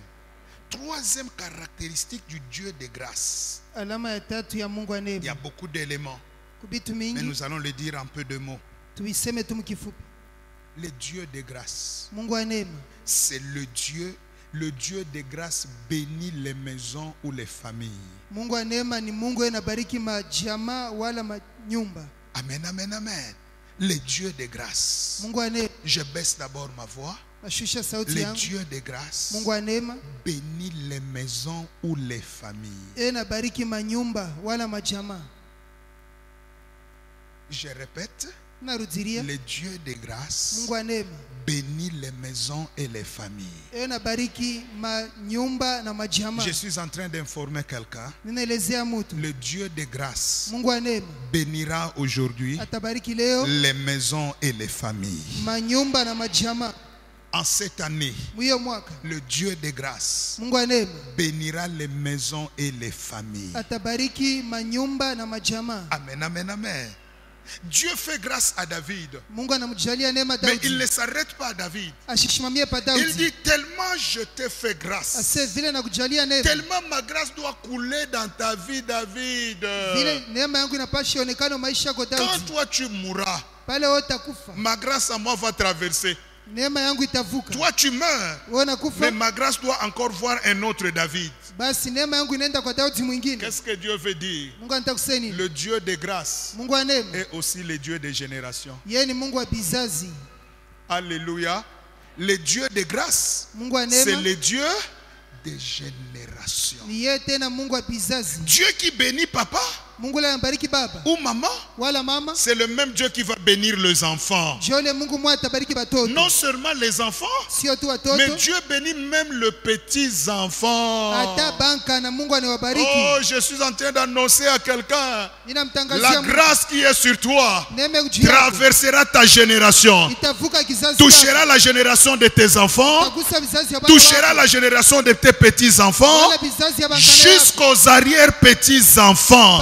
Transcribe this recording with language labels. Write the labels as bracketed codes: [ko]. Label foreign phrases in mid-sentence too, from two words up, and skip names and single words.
[fr] Troisième caractéristique du Dieu de grâce. Il y a beaucoup d'éléments, mais nous allons le dire en peu de mots. Le Dieu de grâce, c'est le Dieu Le Dieu de grâce bénit les maisons ou les familles. [sw] Mungu wa neema ni Mungu anabariki majamaa wala manyumba. [fr] Amen, amen, amen. Le Dieu de grâce. [sw] Mungu wa neema. [fr] Je baisse d'abord ma voix. Le Dieu de grâce [sw] Mungu wa neema [fr] bénit les maisons ou les familles. [sw] Anabariki manyumba wala majamaa. [fr] Je répète. [sw] Narudiria. [fr] Le Dieu de grâce [sw] Mungu wa neema [fr] bénit les maisons et les familles. [sw] Anabariki manyumba na majamaa. [fr] Je suis en train d'informer quelqu'un. [sw] Ninaelezea mtu. [fr] Le Dieu de grâce [sw] Mungu wa neema [fr] bénira aujourd'hui [sw] atabariki leo [fr] les maisons et les familles. [sw] Manyumba na majamaa. [fr] En cette année, le Dieu de grâce [sw] Mungu wa neema [fr] bénira les maisons et les familles. [sw] Atabariki manyumba na majamaa. [fr] Amen, amen, amen. Dieu fait grâce à David. [sw] Mungu anamjalia neema [fr] Mais [sw] Daudi. [fr] il ne s'arrête pas à David. [sw] Asishimamie pa Daudi. [fr] Il dit tellement je t'ai fait grâce. [sw] Ase vile nakujalia neema. [fr] Tellement ma grâce doit couler dans ta vie, David. [sw] Vile neema yangu inapaswa onekana maisha yako Daudi. [fr] Quand toi tu mourras, [sw] pale utakufa. [fr] Ma grâce à moi va traverser. [sw] Neema yangu itavuka. [fr] Toi tu meurs. [sw] Wewe unakufa. [fr] Mais ma grâce doit encore voir un autre David. [sw] Basi neema yangu inaenda kwa Daudi mwingine. [fr] Qu'est-ce que Dieu veut dire? [sw] Mungu anataka kusema nini? [fr] Le Dieu de grâce [sw] Mungu wa neema [fr] est aussi le Dieu des générations. [sw] Yeye ni Mungu wa bizazi. [fr] Alléluia. Le Dieu de grâce, [sw] Mungu wa neema [fr] c'est le Dieu des générations. [sw] Ni yeye tena Mungu wa bizazi. [fr] Dieu qui bénit papa [sw] Mungu la mbariki baba [fr] ou maman, [sw] wala mama, [fr] c'est le même Dieu qui va bénir les enfants. Non seulement les enfants, mais Dieu bénit même le petits enfants. Oh, je suis en train d'annoncer à quelqu'un, la grâce qui est sur toi traversera ta génération, touchera la génération de tes enfants, touchera la génération de tes petits enfants, jusqu'aux arrière-petits enfants.